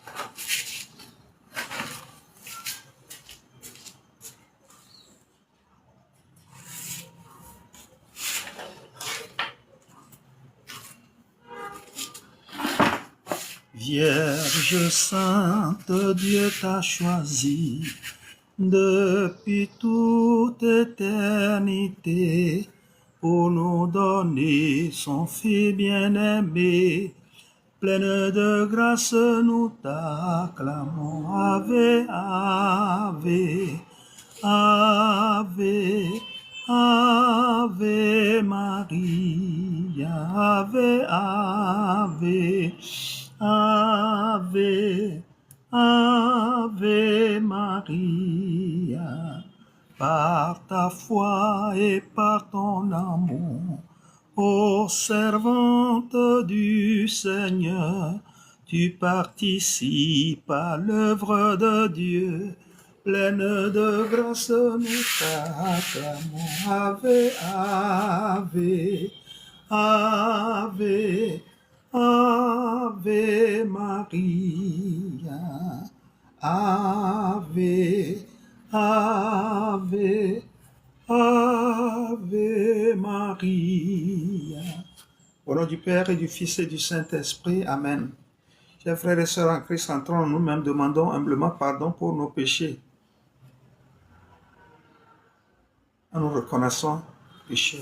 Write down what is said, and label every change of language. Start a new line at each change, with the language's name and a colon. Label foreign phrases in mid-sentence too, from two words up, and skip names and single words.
French: Vierge sainte, Dieu t'a choisi depuis toute éternité pour nous donner son Fils bien-aimé. Pleine de grâce, nous t'acclamons.
Latin: Ave, Ave, Ave, Ave Maria, Ave, Ave, Ave, Ave Maria.
French: Par ta foi et par ton amour, ô servante du Seigneur, tu participes à l'œuvre de Dieu. Pleine de grâce, nous t'acclamons.
Latin: Ave, Ave, Ave, Ave Maria. Ave, Ave, Ave Maria.
French: Au nom du Père et du Fils et du Saint-Esprit. Amen. Chers frères et sœurs en Christ, entrons en nous-mêmes, demandons humblement pardon pour nos péchés. Nous reconnaissons pécheurs.